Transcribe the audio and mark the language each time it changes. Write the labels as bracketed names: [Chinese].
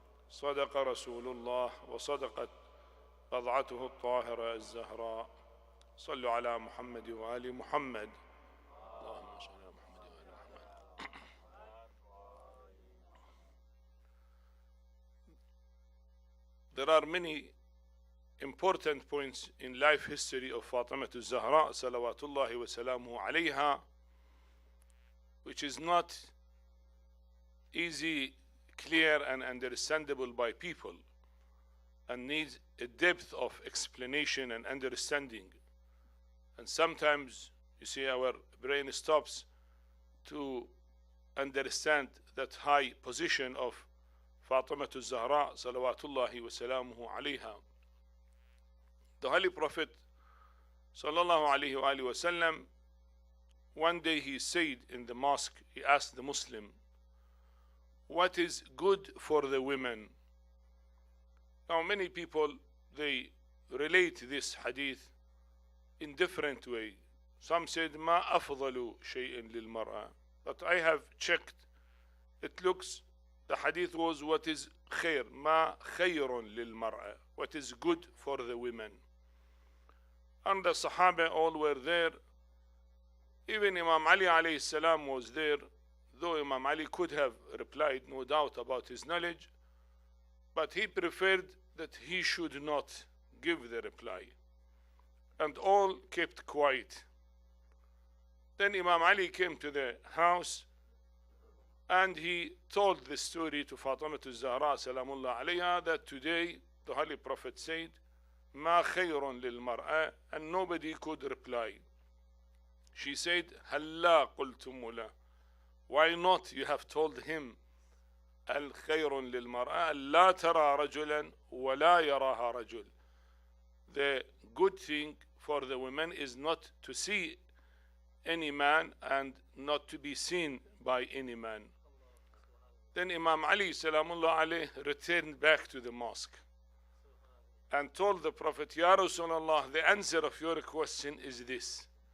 [Arabic] صدق رسول الله وصدقت بضعته الطاهرة الزهراء. صلوا على محمد وآل محمد. اللهم صل على محمد وآل محمد. [English] There are many important points in life history of Fatimah al-Zahra salawatullahi wa salamuhu alayha, which is not easy, clear and understandable by people and needs a depth of explanation and understanding. And sometimes you see our brain stops to understand that high position of Fatimah al-Zahra salawatullahi wa salamuhu alayha. The Holy Prophet sallallahu alayhi wa sallam, one day he said in the mosque, he asked the Muslim, what is good for the women? Now many people, they relate this hadith in different way. Some said, [Arabic] ما أفضل شيء للمرأة. [English] But I have checked, it looks, the hadith was what is خير, [Arabic] ما خير للمرأة, [English] what is good for the women. And the Sahaba all were there. Even Imam Ali alayhi salam was there, though Imam Ali could have replied, no doubt about his knowledge, but he preferred that he should not give the reply. And all kept quiet. Then Imam Ali came to the house and he told the story to Fatimah al-Zahra salamullah alayha that today the Holy Prophet said, [Arabic] ما خير للمرأة, [English] and nobody could reply. She said, [Arabic] هلا قلتم له, [English] why not you have told him, [Arabic] الخير للمرأة لا ترى رجلا ولا يراها رجل. [English] The good thing for the women is not to see any man and not to be seen by any man. Then Imam Ali salamullah alayh returned back to the mosque and told the Prophet, Ya Rasulullah, the answer of your question is this.